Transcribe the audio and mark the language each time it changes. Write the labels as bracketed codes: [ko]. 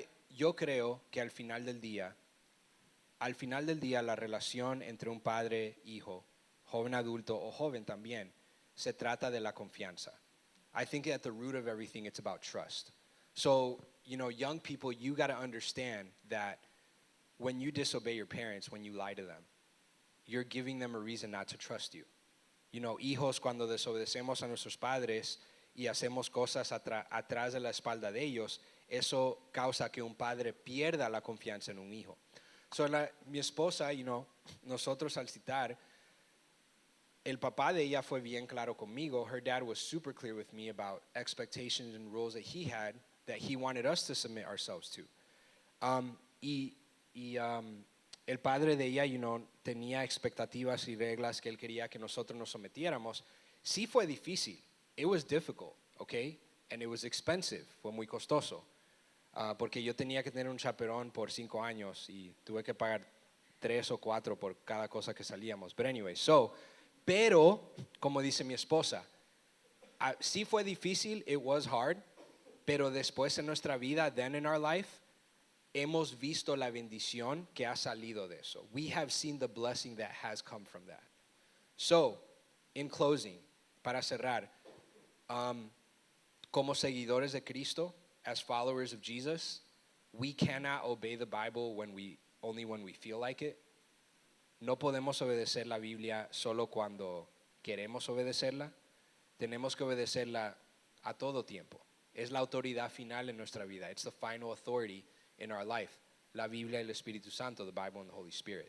[es] Yo creo que al final del día la relación entre un padre e hijo, joven adulto o joven también, se trata de la confianza. [en] I think at the root of everything it's about trust. So, young people, you got to understand that when you disobey your parents, when you lie to them, you're giving them a reason not to trust you. [es] Hijos, cuando desobedecemos a nuestros padres y hacemos cosas atrás de la espalda de ellos, eso causa que un padre pierda la confianza en un hijo. So, mi esposa, nosotros al citar, el papá de ella fue bien claro conmigo. [en] Her dad was super clear with me about expectations and rules that he had that he wanted us to submit ourselves to. [es] y el padre de ella, tenía expectativas y reglas que él quería que nosotros nos sometiéramos. Sí fue difícil. [en] It was difficult, okay? And it was expensive. [es] Fue muy costoso. Porque yo tenía que tener un chaperón por 5 años y tuve que pagar 3 o 4 por cada cosa que salíamos. [en] But anyway, [es] pero, como dice mi esposa, sí fue difícil, [en] it was hard, [es] pero después en nuestra vida, [en] then in our life, [es] hemos visto la bendición que ha salido de eso. [en] We have seen the blessing that has come from that. So, in closing, [es] para cerrar, como seguidores de Cristo, [en] as followers of Jesus, we cannot obey the Bible only when we feel like it. [es] No podemos obedecer la Biblia solo cuando queremos obedecerla. Tenemos que obedecerla a todo tiempo. Es la autoridad final en nuestra vida. [en] It's the final authority in our life. [es] La Biblia y el Espíritu Santo, [en] the Bible and the Holy Spirit.